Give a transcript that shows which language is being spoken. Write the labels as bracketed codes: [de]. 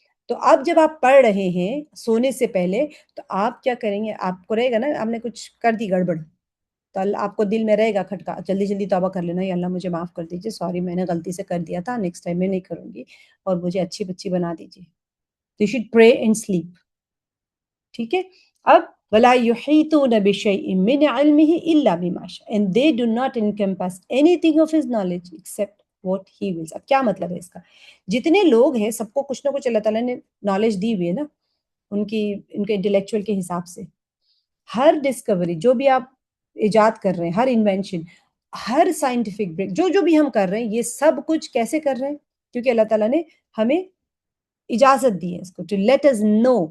[ur] تو اب جب آپ پڑھ رہے ہیں سونے سے پہلے تو آپ کیا کریں گے؟ آپ کو رہے گا نا آپ نے کچھ کر دی گڑبڑ تو اللہ آپ کو دل میں رہے گا کھٹکا، جلدی جلدی توبہ کر لینا، یا اللہ مجھے معاف کر دیجیے، سوری میں نے غلطی سے کر دیا تھا، نیکسٹ ٹائم میں نہیں کروں گی، اور مجھے اچھی بچی بنا دیجیے. [en] You should pray and sleep. [ur] ٹھیک ہے. [en] اب [ar] وَلَا يُحِيطُونَ بِشَيْءٍ مِّنْ عِلْمِهِ إِلَّا بِمَا شَاءَ, [en] and they do not encompass anything of his knowledge except what he wills. [ur] اب کیا مطلب ہے اس کا؟ جتنے لوگ ہیں سب کو کچھ نہ کچھ اللہ تعالیٰ نے نالج دی ہوئی ہے نا، ان کے انٹلیکچوئل کے حساب سے. ہر ڈسکوری جو بھی آپ ایجاد کر رہے ہیں، ہر انوینشن، ہر سائنٹیفک بریک جو بھی ہم کر رہے ہیں، یہ سب کچھ کیسے کر رہے ہیں؟ کیونکہ اللہ تعالیٰ نے ہمیں اجازت دی ہے اس کو، [en] To let us know.